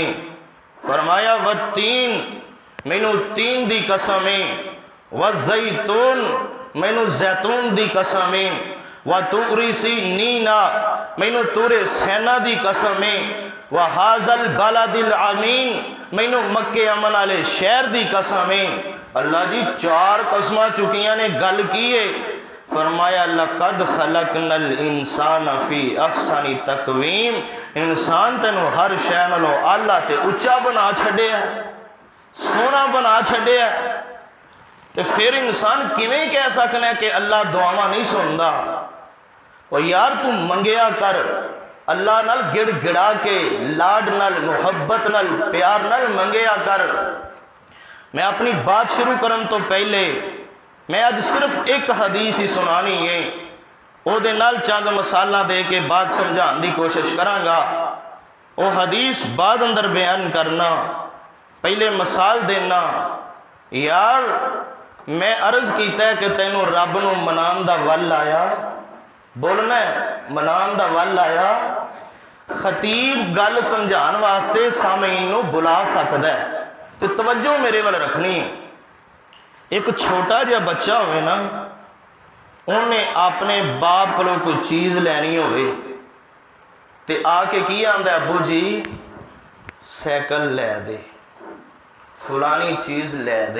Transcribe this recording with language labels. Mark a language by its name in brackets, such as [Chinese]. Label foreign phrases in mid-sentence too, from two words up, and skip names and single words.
[Punjabi] फरमाया [Arabic] والتين, [Punjabi] مینوں تین دی قسم اے, [Arabic] والزيتون, [Punjabi] مینوں زیتون دی قسم اے, [Arabic] وطور سينين, [Punjabi] مینوں طورِ سینا دی قسم اے, [Arabic] وهذا البلد الأمين, [Punjabi] مینوں مکے امن والے شہر دی قسم اے. اللہ جی 4 قسماں چکیاں نے، گل کی اے. فرمایا [Arabic] لقد خلقنا الإنسان في أحسن تقويم, [Punjabi] انسان تینوں ہر شے نالوں اعلیٰ تے اُچا بنا چھڈیا، سوہنا بنا چھڈیا. تو فیر انسان کیویں کہہ سکنا کہ اللہ دعاواں نہیں سنتا. اور یار تو منگیا کر، اللہ نال گڑ گڑا کے لاڈ نال محبت نال پیار نال منگیا کر. میں اپنی بات شروع کرن تو پہلے میں اج صرف اک حدیث ہی سنانی اے، اوہدے نال چند مثالاں دے کے بات سمجھانے کی کوشش کراں گا. وہ حدیث بعد اندر بیان کرنا، پہلے مثال دینا. یار میں عرض کیتا کہ تینوں رب نوں منان دا ول آیا، بولنا اے منان دا ول آیا. خطیب گل سمجھان واسطے سامعین نوں بلا سکدا اے، تو توجہ میرے ول رکھنی اے. اک چھوٹا جیہا بچہ ہووے نا، انہیں اپنے باپ کولوں کوئی چیز لینی ہووے تے آکے کی آکھدا، ابو جی سائیکل لے دے، فلانی چیز لے دے.